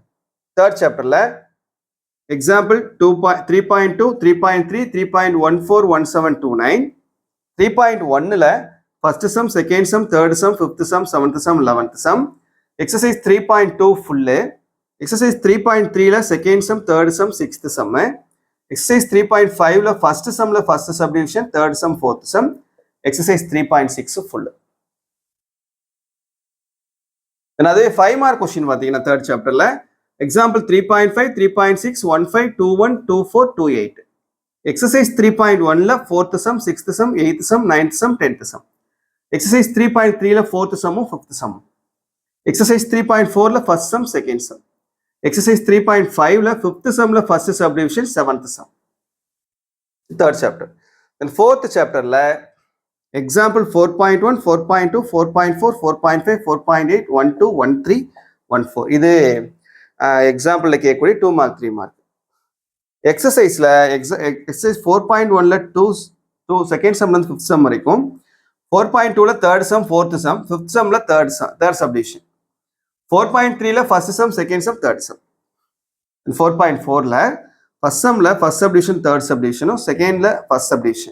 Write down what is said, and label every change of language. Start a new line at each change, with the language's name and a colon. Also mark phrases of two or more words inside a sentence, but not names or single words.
English: third chapter la example 3.2 3.3 3.14 1729. 3.1 la first sum second sum third sum fifth sum seventh sum 11th sum. exercise 3.2 full. exercise 3.3 la second sum third sum sixth sum. exercise 3.5 la first sum la first subdivision, third sum fourth sum, exercise 3.6 full. Then adhe 5 mark question pathina third chapter la example 3.5 3.6 15 21 24 28. Exercise 3.1 la fourth sum, sixth sum, eighth sum, ninth sum, 10th sum. Exercise 3.3 la fourth sum, fifth sum. Exercise 3.4 la first sum, second sum. Exercise 3.5 la fifth sum la first subdivision, seventh sum. Third chapter. Then fourth chapter la example 4.1 4.2 4.4 4.5 4.8 12 13 14.
Tamil: இது example la கேட்கக்கூடிய 2 mark 3 mark.
English: Exercise la exercise 4.1 la 2 second sum la fifth sum வரைக்கும், 4.2 la third sum fourth sum, fifth sum la third subdivision, 4.3 la first sum second sum third sum, and 4.4 la first sum la first subdivision third subdivision, second la first subdivision.